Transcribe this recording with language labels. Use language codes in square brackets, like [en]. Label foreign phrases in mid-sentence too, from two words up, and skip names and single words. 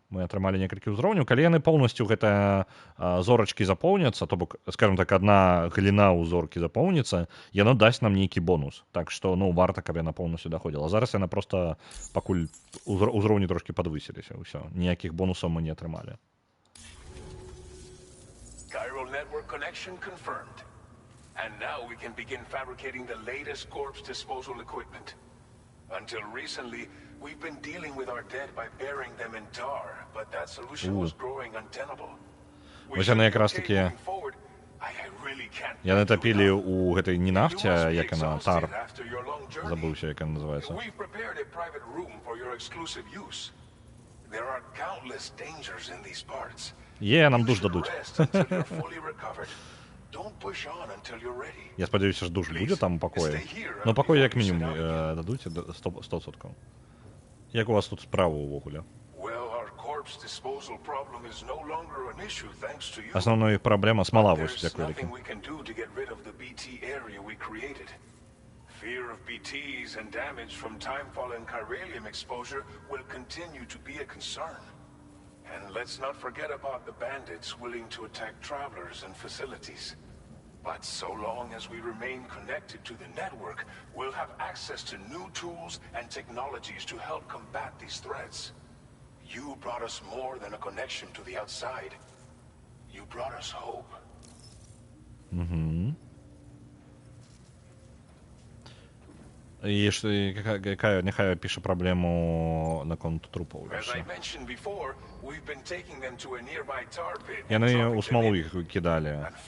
[be] Мы атрымалі некалькі ўзроўняў. Калі яны поўнасцю гэта зорачкі запоўняцца, то бок, скажем так, адна галіна ў зоркі запоўніцца, яно дасць нам нейкі бонус. Так што, ну, варта, каб яна поўнасцю даходзіла. Зараз яна проста пакуль ўзроўні трошкі падвысіліся, ўсё. Ніякіх бонусаў мы не атрымалі. [en] Chiral network connection confirmed. And now we can begin fabricating the latest corpse disposal equipment. Until recently, we've been dealing with our dead by burying them in tar, but that solution was growing untenable. [be] Вось яны якраз такі яны тапілі ў гэтай не нафце, як яна, тар. Забыўся, як яна называецца. [en] We've prepared a private room for your exclusive use. There are countless dangers in these parts. [be] Нам душ дадуць. Я спадзяюся, што душ будзе там у пакоі. Но пакой як мінімум дадуць 100%. Як у вас тут справа ўвогуле? Асноўная праблема смала, вось, дзякуй вялікі. [en] Fear of BTs and damage from timefall and chiralium exposure will continue to be a concern. And let's not forget about the bandits willing to attack travelers and facilities. But so long as we remain connected to the network, we'll have access to new tools and technologies to help combat these threats. You brought us more than a connection to the outside. You brought us hope. [be] І няхай піша праблему наконт трупаў. Яны ў смалу іх кідалі.